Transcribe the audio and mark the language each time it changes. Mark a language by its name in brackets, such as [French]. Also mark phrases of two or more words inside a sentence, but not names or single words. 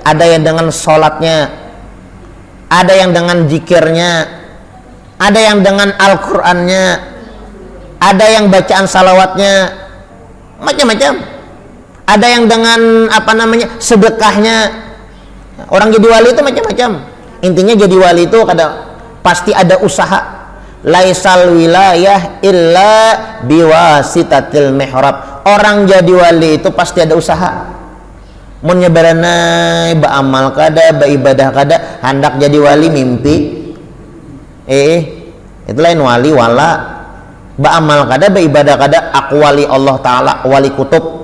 [Indonesian] Ada yang dengan sholatnya, ada yang dengan zikirnya, ada yang dengan Al-Qur'annya, ada yang bacaan salawatnya, macam-macam. Ada yang dengan sedekahnya. Orang jadi wali itu macam-macam. Intinya jadi wali itu pasti ada usaha. [Arabic] ليس الولاية إلا بواسطة المحراب. [Indonesian] Orang jadi wali itu pasti ada usaha. [Banjar] Mun nyebarana baamal kada, baibadah kada, hendak jadi wali mimpi. Itu lain wali wala. Baamal kada, baibadah kada, aku wali Allah taala, wali kutub.